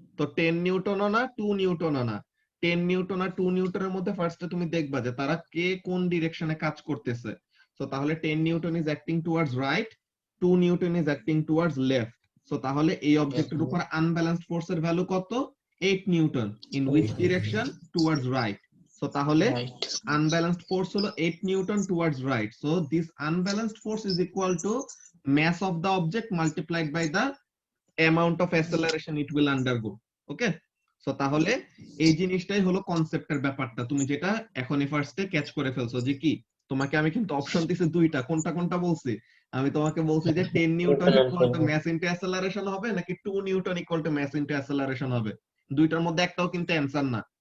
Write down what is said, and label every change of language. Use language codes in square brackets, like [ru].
[bn] তো 10 নিউটনও না 2 নিউটনও না, 10 নিউটন আর 2 নিউটনের মধ্যে ফার্স্টে তুমি দেখবা যে তারা কে কোন ডিরেকশনে কাজ করতেছে। সো তাহলে [en] 10 newton is acting towards right, 2 newton is acting towards left. [bn] So তাহলে এই অবজেক্টের উপর আনব্যালেন্সড ফোর্সের ভ্যালু কত, 8 Newton, in which direction, towards right. So তাহলে [en] Right. unbalanced force [bn] হলো [en] 8 newton towards right, so this unbalanced force is equal to mass of the object multiplied by the amount of acceleration it will undergo. [bn] Okay, so তাহলে এই জিনিসটাই হলো কনসেপ্টের ব্যাপারটা, তুমি যেটা এখনই ফার্স্টে ক্যাচ করে ফেলছো যে কি, তোমাকে আমি কিন্তু অপশন দিছি দুইটা, কোনটা কোনটা বলছি, আমি তোমাকে বলছি যে 10 Newton equal to mass into অ্যাসেলারেশন হবে নাকি 2 Newton equal to mass into অ্যাসেলারেশন হবে, দুইটার মধ্যে একটাও কিন্তু অ্যানসার না।